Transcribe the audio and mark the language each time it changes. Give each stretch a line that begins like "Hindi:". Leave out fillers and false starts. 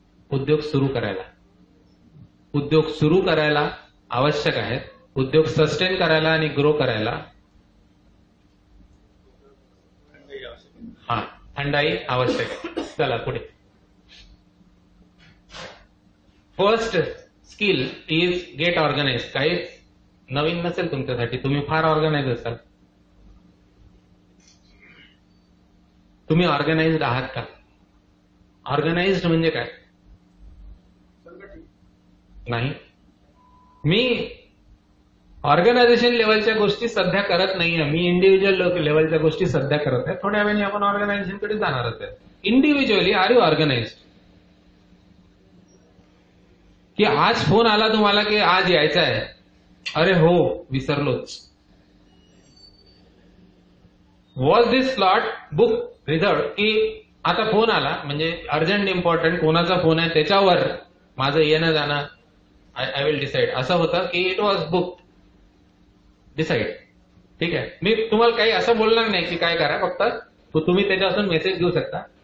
Marathi: उद्योग सुरू करायला, उद्योग सुरू करायला आवश्यक आहेत. उद्योग सस्टेन करायला आणि ग्रो करायला थंडाई आवश्यक आहे. चला पुढे.
English: First skill is get organize.
Marathi: काही नवीन नसेल तुमच्यासाठी, तुम्ही फार ऑर्गनाइज असाल. तुम्ही ऑर्गनाइज्ड आहात का? ऑर्गनाइज्ड म्हणजे काय? नाही. मी ऑर्गनायझेशन लेवलच्या गोष्टी सध्या करत नाहीये. मी इंडिव्हिज्युअल लेवलच्या गोष्टी सध्या करत आहे. थोड्या वेळाने आपण ऑर्गनायझेशनकडे जाणारच आहे.
English: Individually are you organized?
Marathi: की आज फोन आला तुम्हाला की आज यायचं आहे, अरे हो विसरलोच.
English: Was this slot book reserved?
Marathi: की आता फोन आला म्हणजे अर्जंट इम्पॉर्टंट, कोणाचा फोन आहे त्याच्यावर माझं येणं जाणं आय विल डिसाइड. असं होतं की इट वॉज बुक डिसाइड. ठीक आहे. मी तुम्हाला काही असं बोलणार नाही की काय करा, फक्त तुम्ही त्याच्यापासून मेसेज घेऊ शकता.